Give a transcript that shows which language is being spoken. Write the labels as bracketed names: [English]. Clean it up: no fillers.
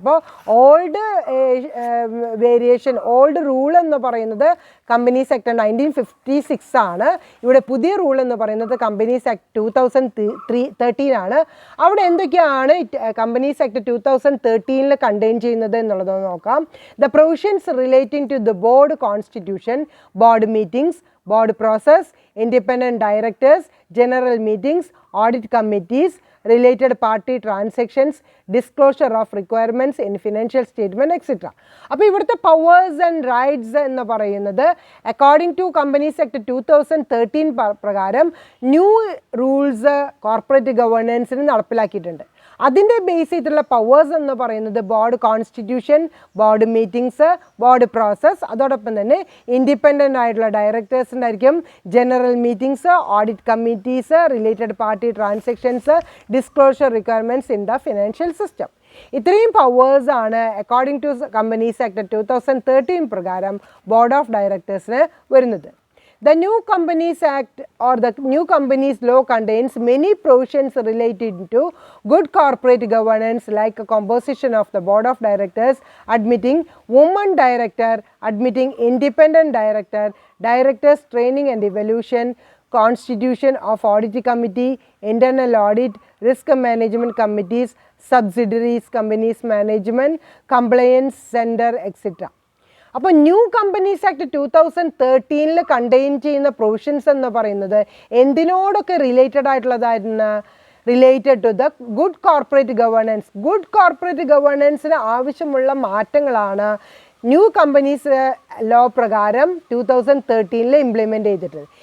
[Malayalam] അപ്പോൾ old variation, old rule എന്ന് പറയുന്നത് കമ്പനീസ് ആക്ട് 1956 ആണ്. ഇവിടെ പുതിയ റൂൾ എന്ന് പറയുന്നത് കമ്പനീസ് ആക്ട് 2013 ആണ്. അവിടെ എന്തൊക്കെയാണ് കമ്പനീസ് ആക്ട് 2013 കണ്ടെയ്ൻ ചെയ്യുന്നത് എന്നുള്ളത് നോക്കാം. [English] The provisions relating to the board constitution, board meetings, board process, independent directors, general meetings, audit committees, related party transactions, disclosure of requirements in financial statement, etc. [Malayalam] അപ്പോൾ ഇവിടുത്തെ powers and rights എന്ന് പറയുന്നത് according to companies act 2013 പ്രകാരം new rules corporate ഗവേണൻസിന് നടപ്പിലാക്കിയിട്ടുണ്ട്. അതിൻ്റെ base ചെയ്തിട്ടുള്ള powers എന്ന് പറയുന്നത് board constitution, board meetings, board process, അതോടൊപ്പം തന്നെ ഇൻഡിപെൻഡൻ്റ് ആയിട്ടുള്ള ഡയറക്ടേഴ്സിൻ്റെ ആയിരിക്കും, general meetings, audit committees, related party transactions, disclosure requirements in the financial system. ഇത്രയും പവേഴ്സാണ് അക്കോർഡിംഗ് ടു കമ്പനീസ് ആക്ട് 2013 പ്രകാരം ബോർഡ് ഓഫ് ഡയറക്ടേഴ്സിന് വരുന്നത്. [English] The new Companies Act or the new Companies Law contains many provisions related to good corporate governance, like a composition of the board of directors, admitting woman director, admitting independent director, directors training and evaluation, constitution of audit committee, internal audit, risk management committees, subsidiaries, companies management, compliance center, etc. [Malayalam] അപ്പോൾ new companies act 2013 contain ചെയ്യുന്ന provisions എന്ന് പറയുന്നത് എന്തിനോടൊക്കെ related ആയിട്ടുള്ളതായിരുന്നു? [English] Related to the good corporate governance. [Malayalam] Good corporate ഗവേണൻസിന് ആവശ്യമുള്ള മാറ്റങ്ങളാണ് new companies law പ്രകാരം 2013 implement ചെയ്തിട്ടുണ്ട്.